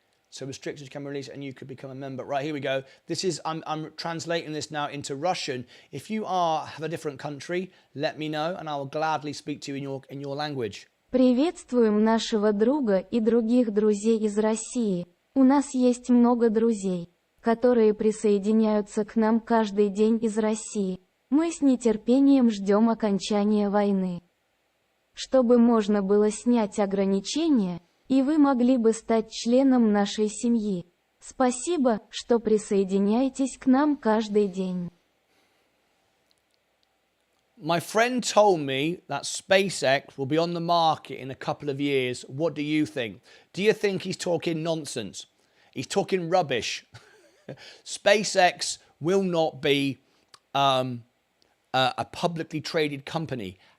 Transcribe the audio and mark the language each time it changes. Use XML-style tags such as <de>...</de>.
<en>So restrictions can be released and you could become a member. Right, here we go. This is I'm translating this now into Russian. If you have a different country, let me know and I will gladly speak to you in your language.</en> <ru>Приветствуем нашего друга и других друзей из России. У нас есть много друзей, которые присоединяются к нам каждый день из России. Мы с нетерпением ждем окончания войны. Чтобы можно было снять ограничения, и вы могли бы стать членом нашей семьи. Спасибо, что присоединяетесь к нам каждый день.</ru> <en>My friend told me that SpaceX will be on the market in a couple of years. What do you think? Do you think he's talking nonsense? He's talking rubbish. SpaceX will not be a publicly traded company.</en>